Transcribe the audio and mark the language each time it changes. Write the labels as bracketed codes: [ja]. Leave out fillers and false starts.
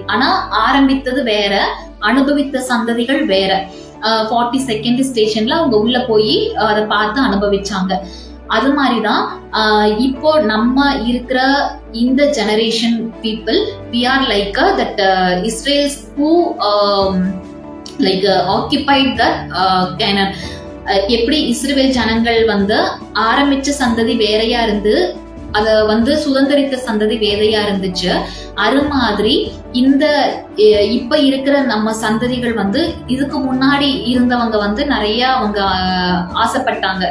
[ta] ஆனா ஆரம்பித்தது வேற, அனுபவித்த சந்ததிகள் வேற. 42nd ஸ்டேஷன்ல அவங்க உள்ள போய் அதை பார்த்து அனுபவிச்சாங்க. அது மாதிரிதான் இப்போ நம்ம இருக்கிற இந்த [en] Generation people we are like that Israel's who like occupied the Canaan. [ta] எப்படி இஸ்ரவேல் ஜனங்கள் ஆரம்பிச்ச சந்ததி வேறையா இருந்து அத சுதந்திரித்த சந்ததி வேறையா இருந்துச்சு. அது மாதிரி இந்த இப்ப இருக்கிற நம்ம சந்ததிகள் இதுக்கு முன்னாடி இருந்தவங்க நிறைய அவங்க ஆசைப்பட்டாங்க.